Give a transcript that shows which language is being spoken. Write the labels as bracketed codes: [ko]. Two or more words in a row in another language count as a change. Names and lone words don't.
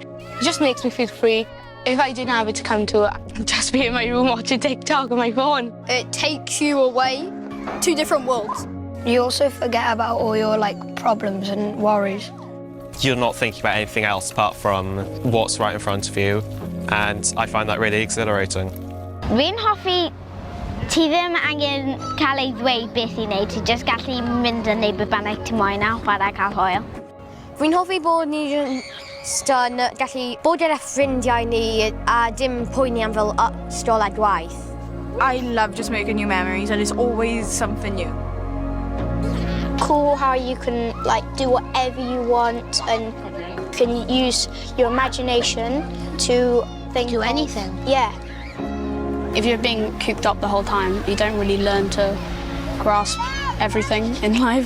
[en] It just makes me feel free. If I didn't have it to come to, I'd just be in my room watching TikTok on my phone. It takes you away to different worlds. You also forget about all your problems and worries. You're not thinking about anything else apart from what's right in front of you, and I find that really exhilarating. [cy] Fi'n hoffi ti ddim angen cael ei ddweud beth i wneud, ti jyst gallu mynd yn neud beth bynnag ti moyn a chwarae cael hwyl. Fi'n hoffi bod ni jyst yn gallu bod gyda ffrindiau ni a dim poeni am fel ystol a gwaith. [en] I love just making new memories and it's always something new. Cool how you can do whatever you want and can use your imagination to think Do anything. Yeah. If you're being cooped up the whole time, you don't really learn to grasp everything in life.